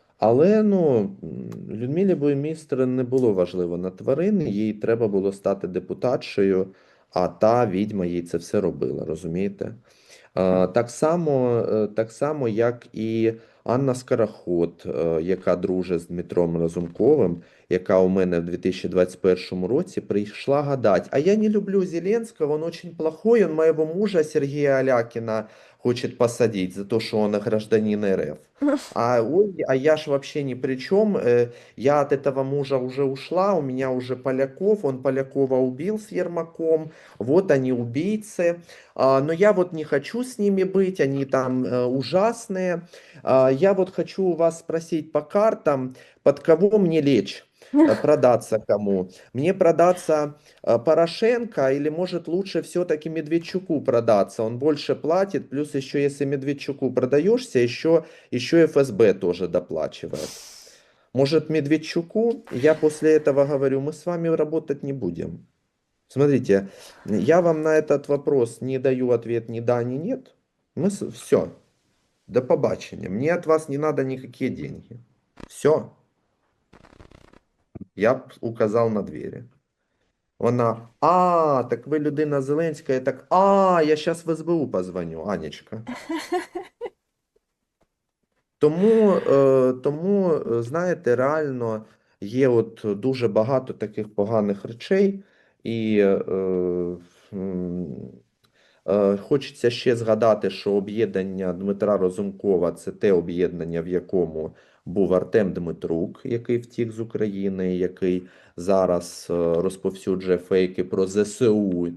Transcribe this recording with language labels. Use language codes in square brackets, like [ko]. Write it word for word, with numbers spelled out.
[uk] Але ну, м, Людмилі Буймістер не було важливо на тварин, їй треба було стати депутатшою, а та відьма їй це все робила, розумієте? Е, Так само, е, так само, як і Анна Скороход, е, яка друже з Дмитром Разумковим, яка у мене в дві тисячі двадцять першому році прийшла гадать. [ru] А я не люблю Зеленского, он очень плохой, он моего мужа Сергея Алякина хочет посадить за то, что он гражданин Р Ф. А, ой, а я ж вообще ни при чем, э, я от этого мужа уже ушла, у меня уже Поляков, он Полякова убил с Ермаком, вот они убийцы. А, но я вот не хочу с ними быть, они там э, ужасные. А, я вот хочу у вас спросить по картам, под кого мне лечь? Э, продаться кому? Мне продаться э, Порошенко или, может, лучше все-таки Медведчуку продаться? Он больше платит, плюс еще, если Медведчуку продаешься, еще, еще Ф С Б тоже доплачивает. Может, Медведчуку? Я после этого говорю, мы с вами работать не будем. Смотрите, я вам на этот вопрос не даю ответ ни да, ни нет. Мы все. [uk] До побачення. [ru] Мне от вас не надо никакие деньги. Все. Я б указал на двері. [uk] Вона, а, так ви людина Зеленська, я так, а, я зараз в С Б У позвоню, Анечка. Тому, е, тому, е, знаєте, реально є от дуже багато таких поганих речей, і е, м, Е, Хочеться ще згадати, що об'єднання Дмитра Разумкова це те об'єднання, в якому був Артем Дмитрук, який втік з України, який зараз е, розповсюджує фейки про З С У.